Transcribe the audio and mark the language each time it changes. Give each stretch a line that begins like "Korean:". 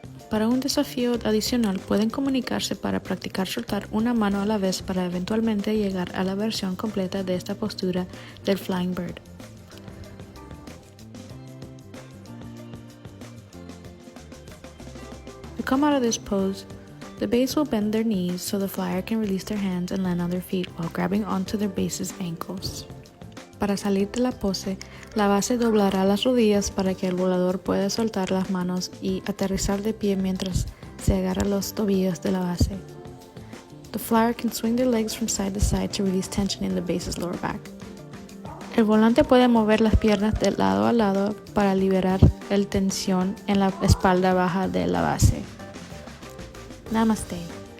Spanish: Para un desafío adicional, pueden comunicarse para practicar soltar una mano a la vez para eventualmente llegar a la versión completa de esta postura del flying bird.
English: To come out of this pose, the base will bend their knees so the flyer can release their hands and land on their feet while grabbing onto their base's ankles.
Spanish: Para salir de la pose, la base doblará las rodillas para que el volador pueda soltar las manos y aterrizar de pie mientras se agarra los tobillos de la base.
English: The flyer can swing their legs from side to side to release tension in the base's lower back.
Spanish: El volante puede mover las piernas de lado a lado para liberar la tensión en la espalda baja de la base. Namaste.